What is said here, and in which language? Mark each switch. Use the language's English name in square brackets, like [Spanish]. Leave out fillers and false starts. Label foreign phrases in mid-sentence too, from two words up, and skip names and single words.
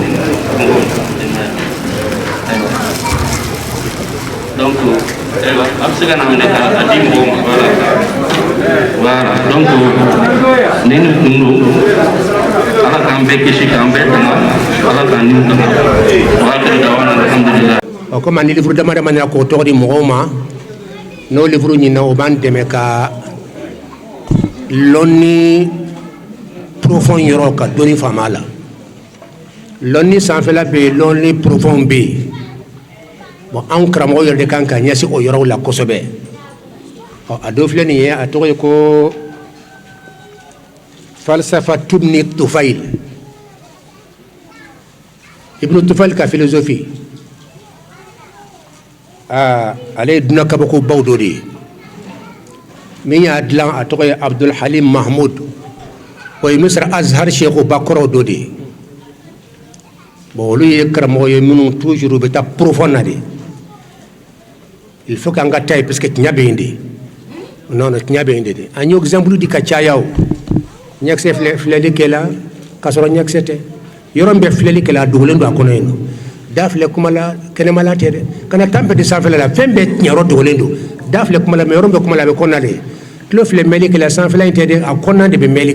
[Bambara] donc a bɛ se ka na minɛ ka di mɔgɔw ma [French] voilà donc [Bambara] ni nin kun don ala k'an bɛɛ kisi k'an bɛɛ tanga ala k'an niw tanga [Arabic] وآخر دعوانا الحمد لله [Bambara] o comme ni livre dama dama na ko tɔgɔ di mɔgɔw ma n'o livre ɲinina o b'an dɛmɛ ka lɔnni profond yɔrɔ ka dɔnni faama la lɔnni sanfɛla bɛ yen lɔnni profond bɛ yen bon an karamɔgɔ yɛrɛ de kan ka ɲɛsin o yɔrɔw la kosɛbɛ a dɔ filɛ nin ye a tɔgɔ ye ko falsafa tubni tufail ibnu tufail ka philosophie ale ye dunan kabako baw dɔ de ye min y'a dilan a tɔgɔ ye abdul halim mahmud o ye misra azhar sheikhu ba kɔrɔw dɔ de ye bon olu ye karamɔgɔ ye minnu toujours bɛ taa profond na de [French] il faut [Bambara] qu'an ka taa ye [French] parce que [Bambara] tiɲɛ bɛ yen de [French] non non [Bambara] tiɲɛ bɛ yen de an ye exemple di ka caya o ɲɛkisɛ filɛli kɛla k'a sɔrɔ ɲɛkisɛ tɛ yɔrɔ min bɛ filɛli kɛla a dogolen don a kɔnɔ yen nɔ da filɛ kuma la kɛnɛmala tɛ dɛ kana tan bɛɛ di sanfɛla la fɛn bɛɛ tiɲɛyɔrɔ dogolen don da filɛ kuma la mais yɔrɔ min bɛ kuma la a bɛ kɔnɔna de tulo filɛ mɛli kɛla sanfɛla in tɛ dɛ a kɔnɔna de bɛ mɛli